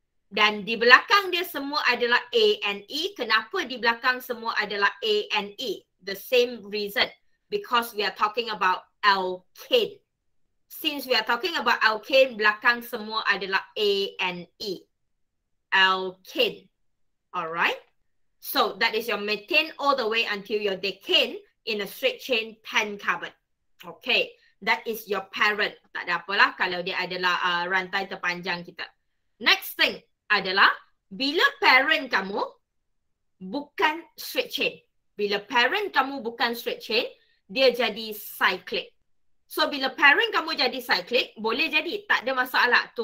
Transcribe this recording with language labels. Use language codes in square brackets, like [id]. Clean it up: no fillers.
[ms] Dan di belakang dia semua adalah A and E. Kenapa di belakang semua adalah A and E? [en] The same reason. Because we are talking about alkane. Since we are talking about alkane, [ms] belakang semua adalah [en] A and E. Alkane. Alright? So, that is your methane all the way until your decane in a straight chain 10 carbon. Okay. That is your parent. [ms] Tak ada apalah kalau dia adalah rantai terpanjang kita. [en] Next thing [ms] adalah, bila parent kamu bukan straight chain. Bila parent kamu bukan straight chain, dia jadi cyclic. So, bila parent kamu jadi cyclic, boleh jadi, tak ada masalah.